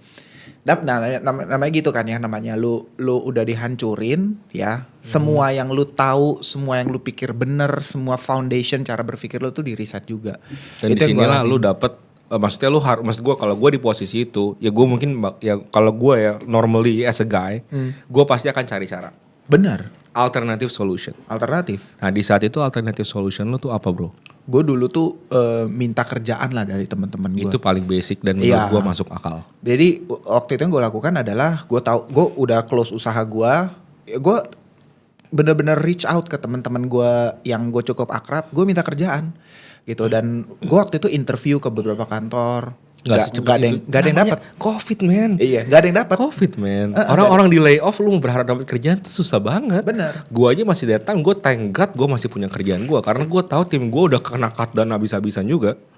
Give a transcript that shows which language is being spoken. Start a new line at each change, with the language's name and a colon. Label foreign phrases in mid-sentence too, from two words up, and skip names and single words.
Indonesian: Namanya gitu kan ya, namanya lu udah dihancurin ya. Semua yang lu tahu, semua yang lu pikir bener, semua foundation cara berpikir lu tuh di reset juga. Dan disinilah lu dapet, maksudnya lu harus, maksud gue kalau gue di posisi itu, ya gue mungkin ya kalau gue ya
English: normally as a guy,
Indonesian: gue pasti akan cari cara. Bener.
English: Alternative solution.
Indonesian: Nah di saat itu
English: alternative solution
Indonesian: lu tuh apa bro? Gue dulu tuh minta kerjaan lah dari teman-teman gue. Itu paling basic dan menurut gue masuk akal. Jadi waktu itu yang gue lakukan adalah gue udah close usaha gue. Gue bener-bener
English: reach out
Indonesian: ke teman-teman gue yang gue cukup akrab. Gue minta kerjaan gitu. Dan gue waktu itu interview ke beberapa kantor. Gak ada yang dapat. Covid man. Iya, gak ada yang dapat. Covid man. Orang di
English: lay off
Indonesian: lu berharap dapat kerjaan itu susah banget. Bener. Gue aja masih datang, gue
English: thank God
Indonesian: gue masih punya kerjaan gue karena gue tahu tim gue udah kena cut dan habis-habisan juga.